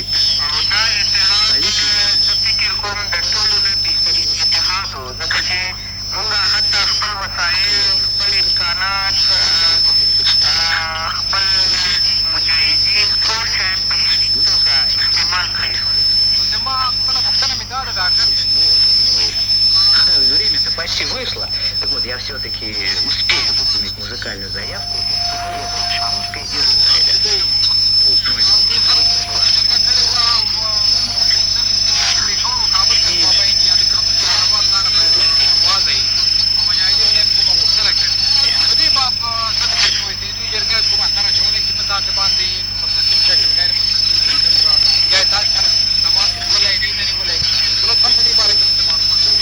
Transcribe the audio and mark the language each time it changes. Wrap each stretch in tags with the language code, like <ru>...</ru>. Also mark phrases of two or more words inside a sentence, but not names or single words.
<ps>او دا اتحاد زه فکر کوم د ټولو نه بهترین اتحاد و، ځکه چې موږ حتی خپل وسایل، خپل امکانات، خپل مجاهدین ټول شیان په شریک توګه استعمال کړی شول. زما خپله پوښتنه مې دا ده ډاکټر</ps> <ru>Время-то почти вышло. Так вот, я все-таки успею выполнить музыкальную заявку. Успею держать.</ru> <ps>تاسو باندې مستقیم شکل غیر مستقیم شکل یا تاسو سره زمان ولای دی نه ولای لطفا په دې باره کې معلومات</ps>